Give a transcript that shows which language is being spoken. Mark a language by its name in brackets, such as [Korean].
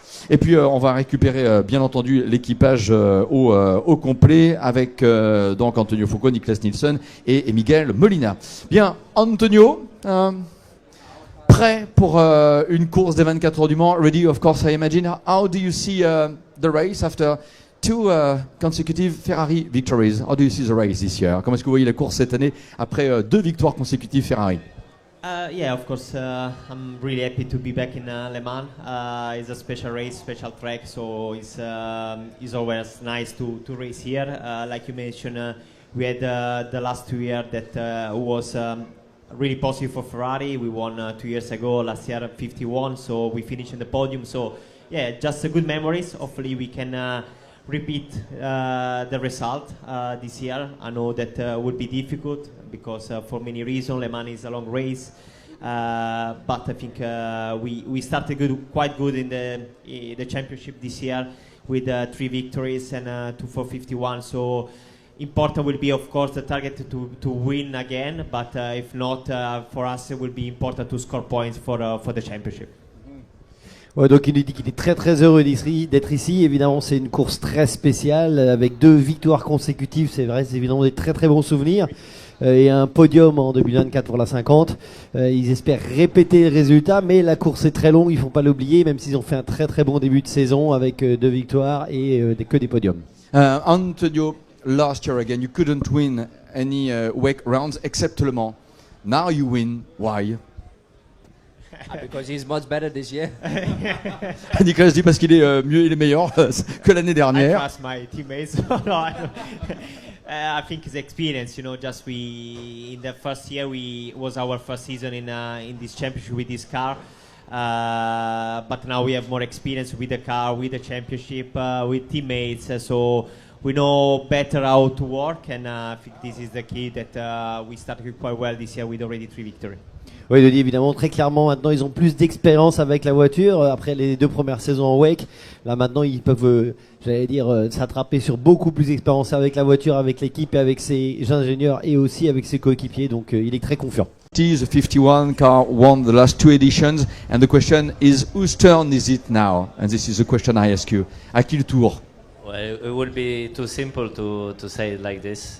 [French] Et puis on va récupérer bien entendu l'équipage au complet avec donc Antonio Foucault, Niklas Nielsen et Miguel Molina. Bien, Antonio, prêt pour une course des 24 heures du Mans? [English] Ready, of course, I imagine. How do you see the race after two consecutive Ferrari victories. How do you see the race this year? [French] Comment est-ce que vous voyez la course cette année après 2 victoires consécutives Ferrari? [English] Yeah, of course. I'm really happy to be back in Le Mans. It's a special race, special track, so it's always nice to race here. Like you mentioned, we had the last 2 years that was really positive for Ferrari. We won 2 years ago, last year 51, so we finished in the podium. So yeah, just good memories. Hopefully we can repeat the result this year. I know that would be difficult because for many reasons Le Mans is a long race, but I think we started quite good in the championship this year with 3 victories and 2 451. So important will be of course the target to win again, but if not, for us it will be important to score points for the championship. [French] Ouais, donc il nous dit qu'il est très très heureux d'être ici. Évidemment, c'est une course très spéciale avec 2 victoires consécutives. C'est vrai, c'est évidemment des très très bons souvenirs. Et un podium en 2024 pour la 50. Ils espèrent répéter le résultat, mais la course est très longue, ils ne font pas l'oublier, même s'ils ont fait un très très bon début de saison avec 2 victoires et que des podiums. [English] Antonio, last year again, you couldn't win any WEC rounds except Le Mans. Now you win. Why? Because he's much better this year. [French] Nicolas dit parce qu'il est mieux, il est meilleur que l'année dernière. [English] I trust my teammates. I think it's experience, you know. Just in the first year was our first season in this championship with this car. But now we have more experience with the car, with the championship, with teammates. So we know better how to work, and I think this is the key that we started quite well this year with already 3 victories. [French] Oui, il le dit évidemment très clairement. Maintenant, ils ont plus d'expérience avec la voiture. Après les 2 premières saisons en WEC, là maintenant, ils peuvent, s'attraper sur beaucoup plus d'expérience avec la voiture, avec l'équipe et avec ses ingénieurs et aussi avec ses coéquipiers. Donc, il est très confiant. [English] The 51 car won the last 2 editions, and the question is, whose turn is it now? And this is the question I ask you. [French] À qui le tour? [English] Well, it would be too simple to say it like this.